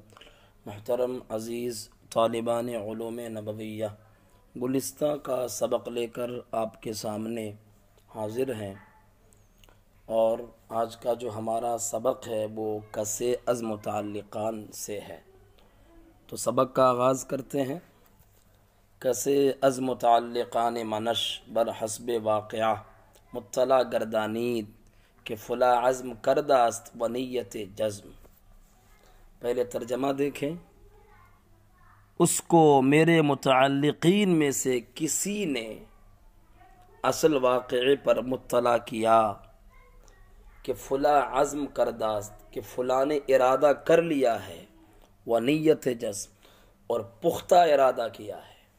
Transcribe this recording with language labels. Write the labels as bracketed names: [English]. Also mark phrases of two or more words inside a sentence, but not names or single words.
[Urdu] محترم عزیز طالبان علوم نبویہ، گلستہ کا سبق لے کر آپ کے سامنے حاضر ہیں، اور آج کا جو ہمارا سبق ہے وہ [Persian] کس از متعلقان [Urdu] سے ہے۔ تو سبق کا آغاز کرتے ہیں۔ [Persian] کس از متعلقان منش بر حسب واقعہ مطلع گردانید کہ فلا عزم کردہ است و نیت جزم۔ [Urdu] پہلے ترجمہ دیکھیں۔ اس کو میرے متعلقین میں سے کسی نے اصل واقعے پر مطلع کیا کہ [Persian] فلا عزم کردہ است، [Urdu] کہ فلاں نے ارادہ کر لیا ہے، [Persian] و نیت جزم، [Urdu] اور پختہ ارادہ کیا ہے۔